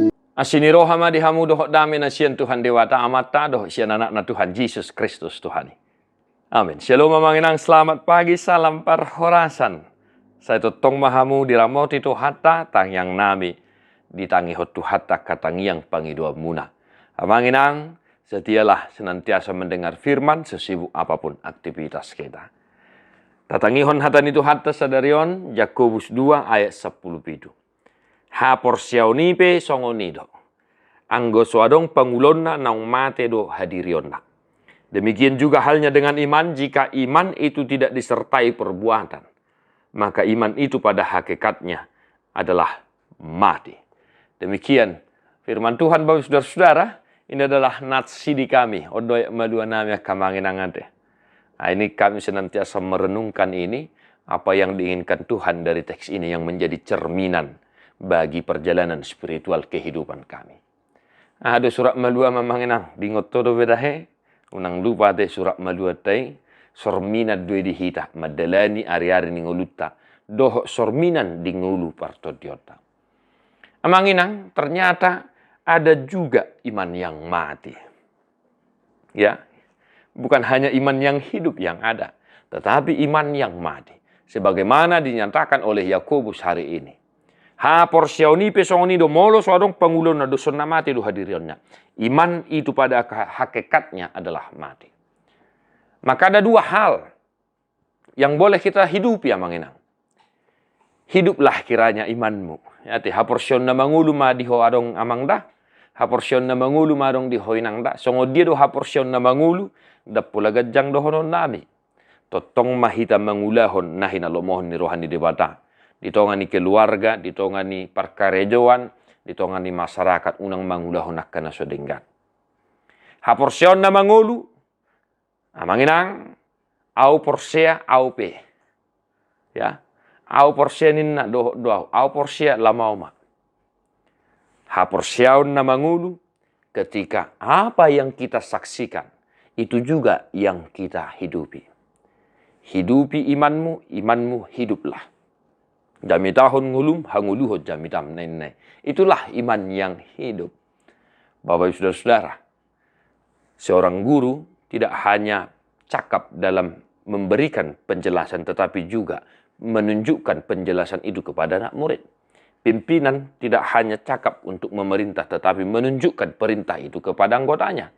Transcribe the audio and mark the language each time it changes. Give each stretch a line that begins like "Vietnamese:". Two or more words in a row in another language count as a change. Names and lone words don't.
Batak Toba: Asini rohama dihamu dohok dami na siyan Tuhan dewata amata dohok siyan anak na Tuhan Yesus Kristus Tuhan. Amin. Shalom mamanginang,
Indonesian: selamat pagi, salam perhorasan.
Batak Toba: Saya tutong mahamu diramoti Tuhata tang yang nami ditangi hot Tuhata katangi yang pangidua muna. Mamanginang,
Indonesian: setialah senantiasa mendengar firman sesibuk apapun aktivitas kita.
Batak Toba: Tatangihon hatan itu hatta sadarion Yakobus 2 ayat 10 pitu. Ha porsiaunipe songonido. Anggo suadong pangulonna naung mate do hadirionna.
Indonesian: Demikian juga halnya dengan iman, jika iman itu tidak disertai perbuatan, maka iman itu pada hakikatnya adalah mati. Demikian firman Tuhan Bapak saudara-saudara, ini adalah natsidi kami.
Batak Toba: Odoy madua nami kamanginangante.
Indonesian: Nah, ini kami senantiasa merenungkan ini, apa yang diinginkan Tuhan dari teks ini yang menjadi cerminan bagi perjalanan spiritual kehidupan kami.
Batak Toba: Ada surat malua mamanginang, dingot todo bedahe, unang lupa de surat malua tay, sorminan dua dihita, madalani ari-ari ningoluta, dohok sorminan dingulu partodiota. Amanginang,
Indonesian: ternyata ada juga iman yang mati. Ya, bukan hanya iman yang hidup yang ada, tetapi iman yang mati. Sebagaimana dinyatakan oleh Yakobus hari ini. Ha porsiauni pesongoni do molo suadong pangulon na doson na mati do hadirionnya. Iman itu pada hakikatnya adalah mati. Maka ada dua hal yang boleh kita hidupi ya manginang. Hiduplah kiranya imanmu.
Batak Toba: Ya, ha porsion na mangulu ma diho adong amang dah. Ha porsion na mangulu ma adong diho inang dah. Songo dia do ha porsion na mangulu da pula gajang do honon nami. Totong mahita mangulahon nahin alomohon ni rohani debata. Ditongani keluarga, ditongani parkarejoan, ditongani masyarakat unang mangulahon akan nasodenggan. Ha porsion na mangulu, amanginang, au porsea au pe. Ya, au porsenin na do au porsea lamau ma. Ha porsiaun na mangulu,
Indonesian: ketika apa yang kita saksikan, itu juga yang kita hidupi. Hidupi imanmu, imanmu hiduplah.
Batak Toba: Jami tahun ngulum, hanguluhot jami tam nenai.
Indonesian: Itulah iman yang hidup. Bapak saudara-saudara, seorang guru tidak hanya cakap dalam memberikan penjelasan, tetapi juga menunjukkan penjelasan itu kepada anak murid. Pimpinan tidak hanya cakap untuk memerintah, tetapi menunjukkan perintah itu kepada anggotanya.